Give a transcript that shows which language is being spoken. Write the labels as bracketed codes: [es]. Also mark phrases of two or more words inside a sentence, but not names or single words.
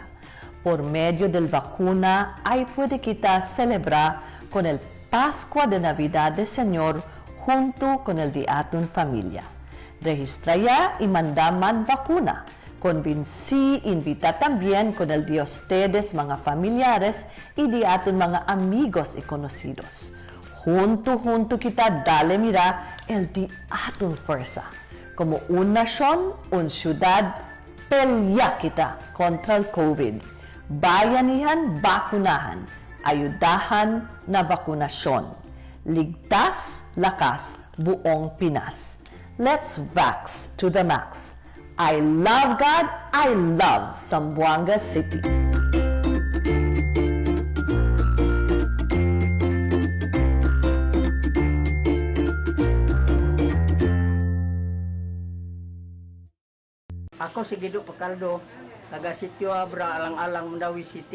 [cbk] Por medio del vacuna, ahí puede quitar celebrar con el Pascua de Navidad del Señor junto con el día familia. Registra ya y manda man vacuna. Convinci, invita también con el de ustedes, mga familiares, y de aton mga amigos y conocidos. Junto kita dale mira el de aton fuerza. Como una nación, una ciudad, pelya kita contra el COVID. [tl] Bayanihan, bakunahan. Ayudahan na bakunasyon. Ligtas, lakas, buong Pinas. [en] Let's vax to the max. I love God, I love Zamboanga City. [ceb] Ako si Gido Pakaldo, taga Sitio Abra, Alang-Alang, Mandawi City.